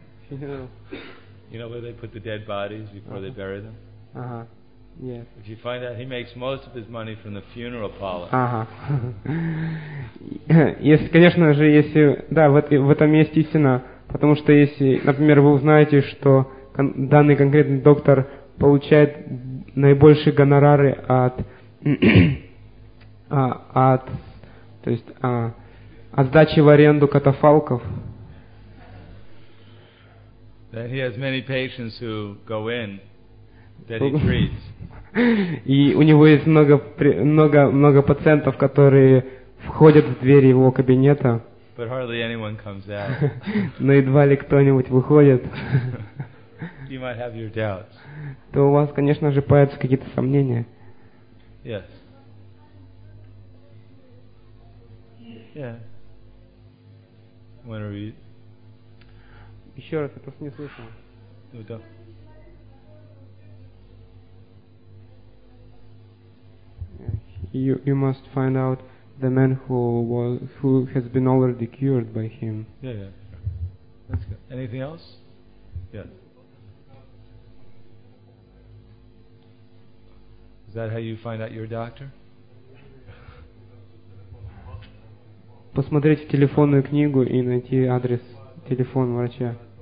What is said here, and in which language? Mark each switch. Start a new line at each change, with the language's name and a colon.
English: You know where they put the dead bodies before they bury them? Uh-huh. Yes. If you find out he makes most of his money from the funeral parlor. Uh-huh.
Russian: Если, конечно же, если да, в этом есть истина, потому что если, например, вы узнаете, что данный конкретный доктор получает наибольшие гонорары от сдачи в аренду катафалков.
English: That he has many patients who go in that he treats.
Russian: И у него есть много пациентов, которые входят в двери его кабинета.
English: But hardly anyone comes out.
Russian: Но едва ли кто-нибудь выходит.
English: You might have your doubts.
Russian: То у вас, конечно же, появятся какие-то сомнения.
English: Yes. Yeah. When are we?
Russian: Еще раз, я просто не слышал. Ну да.
English: you must find out the man who has been already cured by him. Yeah, yeah. That's good. Anything else? Yeah. Is that how you find out your doctor?
Russian: Посмотреть телефонную книгу и найти адрес телефона врача.